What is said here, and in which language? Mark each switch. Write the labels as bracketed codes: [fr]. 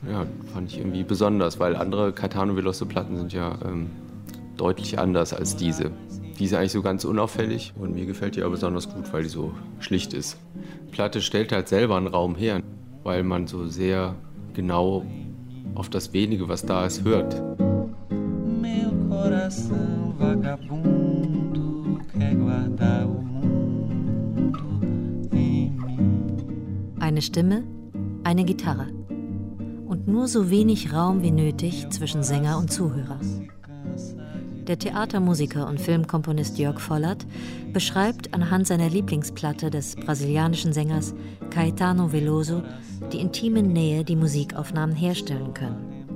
[de] Ja, fand ich irgendwie besonders, weil andere Caetano Veloso Platten sind ja deutlich anders als diese. Die ist eigentlich so ganz unauffällig und mir gefällt die aber besonders gut, weil die so schlicht ist. Die Platte stellt halt selber einen Raum her, weil man so sehr genau auf das Wenige, was da ist, hört. [pt] Meu coração vagabundo quer guardar o mundo em mim. [de] Eine Stimme, eine Gitarre und nur so wenig Raum wie nötig zwischen Sänger und Zuhörer. Der Theatermusiker und Filmkomponist Jörg Vollert beschreibt anhand seiner Lieblingsplatte des brasilianischen Sängers Caetano Veloso die intime Nähe, die Musikaufnahmen herstellen können.